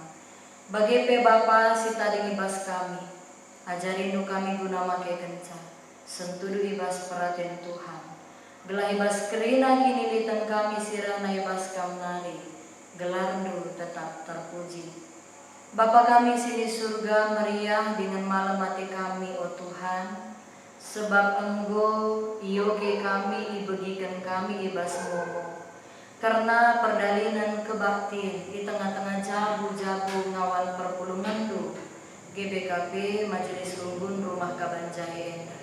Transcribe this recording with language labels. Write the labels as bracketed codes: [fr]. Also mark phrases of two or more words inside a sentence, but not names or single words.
[btx] Bagi pe Bapa si tadi ibas kami, ajari nu kami guna make kenca, sentudu ibas perhatian Tuhan. Gelah ibas kerina kini litan kami sirana ibas kamnari, gelarndu tetap terpuji. Bapa kami sini surga meriah dengan malam mati kami, o Tuhan, sebab Enggo iyoge kami ibegikan kami ibas ngomo. Karena perdalinan kebaktiin [id] di tengah-tengah [btx] jabu-jabu ngawan perpulungan tu GBKP Majelis Runggun Rumah Kabanjahe Enda.